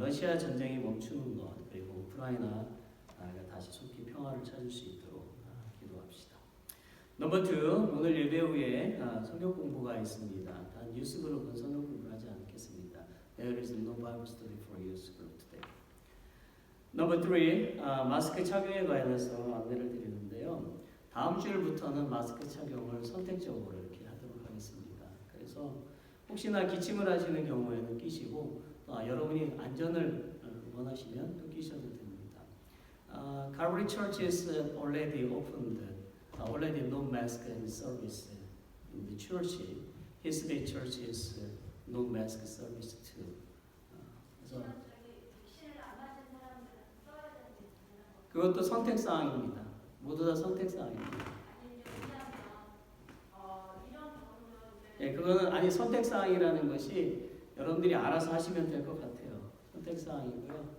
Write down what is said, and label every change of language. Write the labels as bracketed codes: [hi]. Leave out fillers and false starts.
[ko] 러시아 전쟁이 멈추는 것, 그리고 우크라이나가 다시 속히 평화를 찾을 수 있도록 기도합시다. 넘버 2, 오늘 예배 후에 성경 공부가 있습니다. 단 유스 그룹은 성경 공부를 하지 않겠습니다. [en] There is no Bible study for youth group today. [ko] 넘버 3, 마스크 착용에 관해서 안내를 드리는데요. 다음 주일부터는 마스크 착용을 선택적으로 이렇게 하도록 하겠습니다. 그래서 혹시나 기침을 하시는 경우에는 끼시고, 여러분이 안전을 원하시면 또 끼셔도 됩니다. [en] Calvary Church is already opened, already no mask service in the church. His Day Church is no mask service too. [ko] 그래서 그것도 선택사항입니다. 모두 다 선택사항입니다. 예, 그거는 선택사항이라는 것이 여러분들이 알아서 하시면 될 것 같아요. 선택사항이고요.